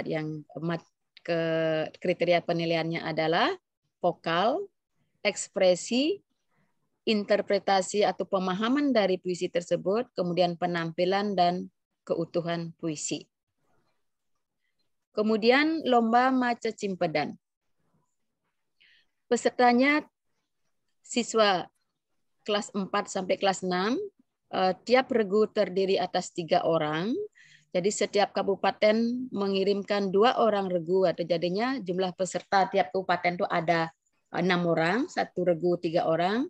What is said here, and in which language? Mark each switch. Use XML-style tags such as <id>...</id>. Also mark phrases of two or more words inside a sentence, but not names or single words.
<id>Yang kriteria penilaiannya adalah vokal, ekspresi, interpretasi atau pemahaman dari puisi tersebut, kemudian penampilan dan keutuhan puisi. Kemudian lomba maca cimpedan. Pesertanya siswa kelas 4 sampai kelas 6, tiap regu terdiri atas 3 orang. Jadi setiap kabupaten mengirimkan 2 orang regu, atau jadinya jumlah peserta tiap kabupaten itu ada 6 orang, 1 regu 3 orang.</id>